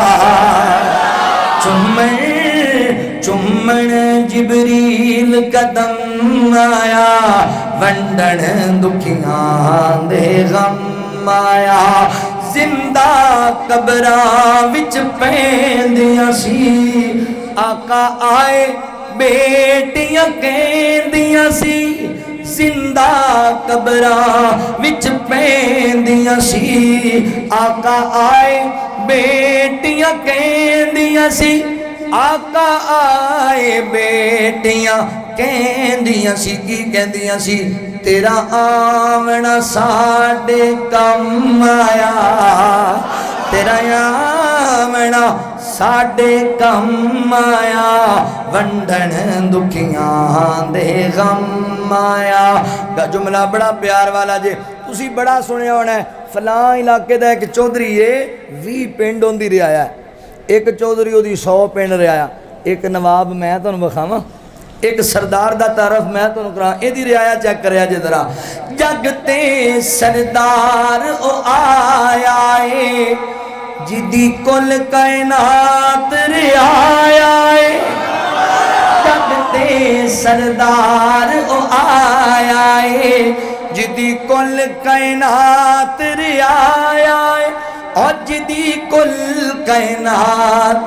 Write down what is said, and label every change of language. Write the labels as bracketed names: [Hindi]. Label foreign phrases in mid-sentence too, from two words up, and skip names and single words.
[Punjabi] چمن جبریل قدم آیا ونڈن دکھیاں دے غم آیا زندہ قبراں وچ پیندیاں سی آقا آئے بیٹیاں کہندیاں سی زندہ قبراں وچ پیندیاں سی آقا آئے بیٹیاں کہندیاں سی آقا آئے بیٹیاں کہندیاں سی کی کہندیاں سی تیرا آونا ساڈے کم آیا تیرا آونا ساڈے کم آیا ونڈن دکھیاں دے غم آیا جملہ بڑا پیار والا جے تسی بڑا سنے ہونا ہے فلاں علاقے دا ایک چودھری ہے 20 پنڈ ہوندی رعایا ہے ایک چودھری ہوندی 100 پنڈ رعایا ایک نواب میں تانوں بخاواں ایک سردار دا تعارف میں تانوں کراں اے دی رعایا چیک کریا جے ذرا جگ تے سردار او آیا اے جدی کل کائنات رعایا اے جگ تے سردار او آیا ہے جدی کل کائنات رعایا ہے اور جدی کل کائنات